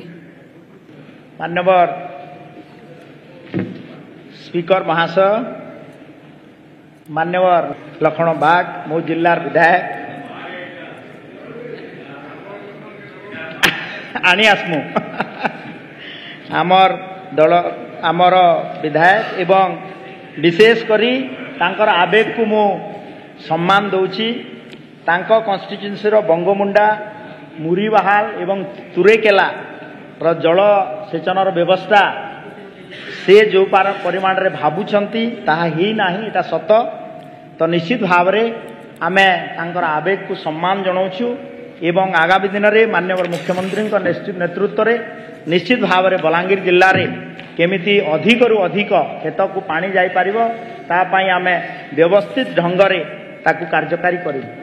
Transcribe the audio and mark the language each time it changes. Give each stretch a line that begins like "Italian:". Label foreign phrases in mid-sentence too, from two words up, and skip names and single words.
Odia: ମାନ୍ୟବର ସ୍ପିକର ମହାଶୟ, ମାନ୍ୟବର ଲକ୍ଷ୍ମଣ ବାଗ ମୋ ଜିଲାର ବିଧାୟକ ଆନି ଆସମୁ ଆମର ଦଳ ଆମର ବିଧାୟକ ଏବଂ ବିଶେଷ କରି ତାଙ୍କର ଆବେଗ କୁ ମୁଁ ସମ୍ମାନ ଦେଉଛି। ତାଙ୍କ କନଷ୍ଟିଚ୍ୟୁଏନ୍ସି ରେ ବଙ୍ଗମୁଣ୍ଡା, ମୁରିବାହାଲ ଏବଂ ତୁରେକେଲା ରେ ଜଳ ସେଚନ ବ୍ୟବସ୍ଥା ସେ ଯୋ ପରିମାଣ ରେ ଭାବୁଛନ୍ତି ତାହା ହିଁ ନାହିଁ, ଏଟା ସତ। ତ ନିଶ୍ଚିତ ଭାବ ରେ ଆମେ ତାଙ୍କର ଆବେଗ କୁ ସମ୍ମାନ ଜଣାଉଛୁ ଏବଂ ଆଗାମୀ ଦିନ ରେ ମାନନୀୟ ମୁଖ୍ୟମନ୍ତ୍ରୀ ନେତୃତ୍ୱ ରେ ନିଶ୍ଚିତ ଭାବ ରେ ବଲାଙ୍ଗୀର ଜିଲ୍ଲା ରେ କେମିତି ଅଧିକ ରୁ ଅଧିକ କ୍ଷେତ କୁ ପାଣି ଯାଇ ପାରିବ ତା ପାଇଁ ଆମେ ବ୍ୟବସ୍ଥିତ ଢଙ୍ଗ ରେ ତାକୁ କାର୍ଯ୍ୟକାରୀ କରିବୁ।